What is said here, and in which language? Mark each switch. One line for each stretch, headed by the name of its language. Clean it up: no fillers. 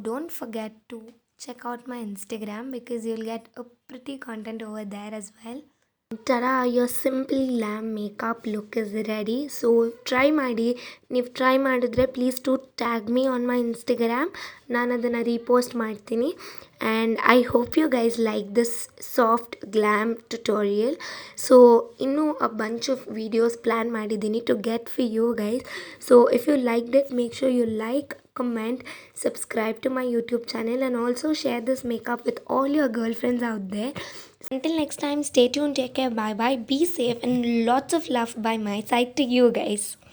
English: Don't forget to check out my Instagram because you'll get a pretty content over there as well. Tada, your simple glam makeup look is ready. So try ಮಾಡಿ.
Kannada: ನೀವು try ಮಾಡಿದ್ರೆ
English: Please to tag me on my Instagram.
Kannada: ನಾನು ಅದನ್ನು repost ಮಾಡ್ತೀನಿ.
English: And I hope you guys like this soft glam tutorial.
Kannada: So ಇನ್ನೂ ಅ bunch of videos plan ಮಾಡಿದ್ದೀನಿ
English: To get for you guys. So if you liked it, make sure you like, comment, subscribe to my YouTube channel, and also share this makeup with all your girlfriends out there. Until next time, stay tuned, take care, bye bye, be safe, and lots of love by my side to you guys.